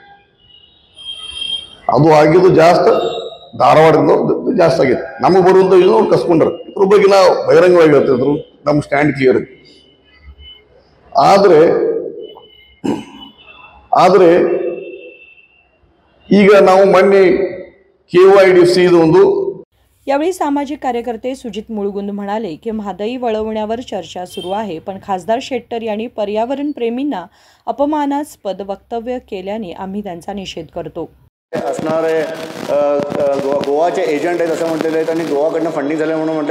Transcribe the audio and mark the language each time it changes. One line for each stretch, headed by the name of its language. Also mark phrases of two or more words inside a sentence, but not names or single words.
Kannada: ಅದು ಆಗಿದ್ದು ಜಾಸ್ತಿ ಧಾರವಾಡದಿಂದ ಜಾಸ್ತಿ ಆಗೈತೆ. ನಮಗೆ ಬರುವಂಥ ಇದು ಅವ್ರು ಕಸ್ಕೊಂಡ್ರ. ಇದ್ರ ಬಗ್ಗೆ ನಾವು ಬಹಿರಂಗವಾಗಿ ಹೇಳ್ತಿದ್ರು, ನಮ್ಮ
English: stand clear.
Kannada: ಆದರೆ ಈಗ ನಾವು ಮೊನ್ನೆ KYDC ಒಂದು.
Marathi: यावेळी सामाजिक कार्यकर्ते सुजित मुळगुंद म्हणाले की म्हादई वळवण्यावर चर्चा सुरू आहे, पण खासदार शेट्टर यांनी पर्यावरण प्रेमींना अपमानास्पद वक्तव्य केल्याने आम्ही त्यांचा निषेध करतो. असणारे गोवाचे एजंट आहेत असं म्हटलेलं आहे, आणि गोवाकडनं फंडिंग झालं म्हणून म्हटलं.